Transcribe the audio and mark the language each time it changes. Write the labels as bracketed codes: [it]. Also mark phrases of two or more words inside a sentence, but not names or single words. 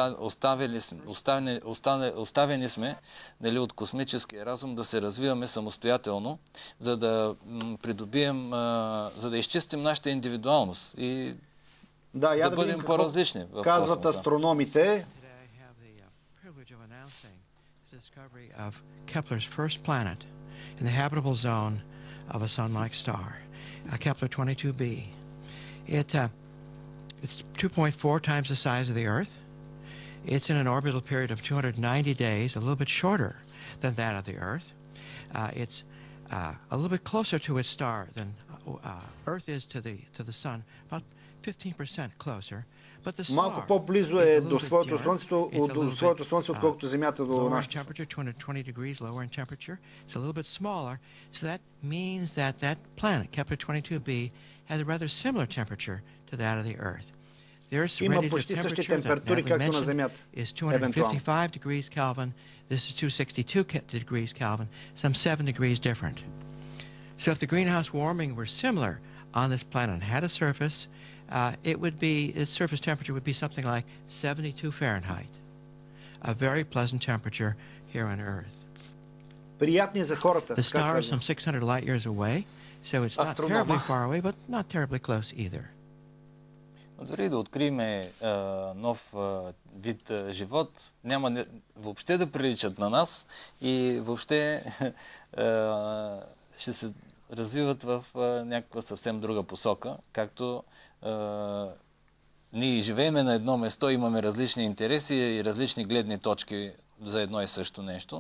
[bg] Оставени сме от космическия разум да се развиваме самостоятелно, за да придобием, за да изчистим нашата индивидуалност и да бъдем по-различни. Казват астрономите. [en] Kepler's first planet in the habitable zone of a sun-like star, Kepler 22b. It's 2.4 times the size of the Earth. It's in an orbital period of 290 days, a little bit shorter than that of the Earth. It's a little bit closer to its star than Earth is to the sun, about 15% closer. [bg] Малко по-близо е до своето слънце, отколкото Земята до нашето слънце. [en] 220 degrees lower in temperature. It's a little bit smaller, so that means that that planet, Kepler 22b, has a rather similar temperature to that of the Earth. [bg] Има почти същи температури, както на Земята. [en] Is 255 degrees Kelvin. This is 262 degrees Kelvin, some 7 degrees different. So if the greenhouse warming were similar on this planet and had a surface, its surface temperature would be something like 72 Fahrenheit. A very pleasant temperature here on Earth. [bg] Приятни за хората. [en] The [bg] как [en] star is [bg] казвам. [en] some 600 light years away, so it's not [bg] Астронома. [en] terribly far away, but not terribly close either. [bg] Дори да открием нов вид живот, няма въобще да приличат на нас и въобще ще се развиват в някаква съвсем друга посока, както ние живееме на едно место, имаме различни интереси и различни гледни точки за едно и също нещо.